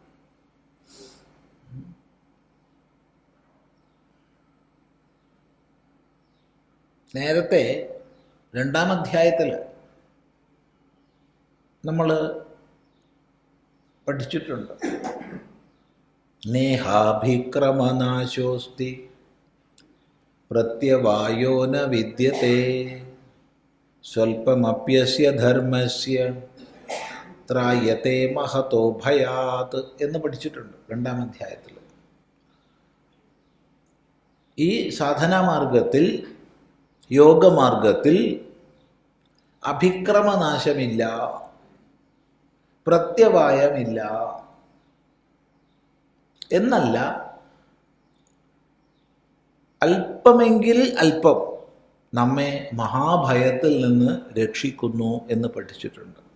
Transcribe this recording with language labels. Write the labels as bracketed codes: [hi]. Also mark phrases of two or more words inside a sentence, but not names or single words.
[ml] നേരത്തെ 2-ാം അധ്യായത്തിൽ നമ്മൾ പഠിച്ചിട്ടുണ്ട്. [sa] നേഹാഭിക്രമനാശോസ്തി പ്രത്യവായോ ന വിദ്യത്തെ സ്വൽപമപ്യസ്യ ധർമ്മസ്യ ത്രായത്തെ മഹതോ ഭയാത് [ml] എന്ന് പഠിച്ചിട്ടുണ്ട് 2-ാം അധ്യായത്തിൽ. ഈ സാധനാമാർഗത്തിൽ, യോഗമാർഗത്തിൽ അഭിക്രമനാശമില്ല, പ്രത്യവായമില്ല എന്നല്ല, അല്പമെങ്കിൽ അല്പം നമ്മെ മഹാഭയത്തിൽ നിന്ന് രക്ഷിക്കുന്നു എന്ന് പഠിച്ചിട്ടുണ്ട്.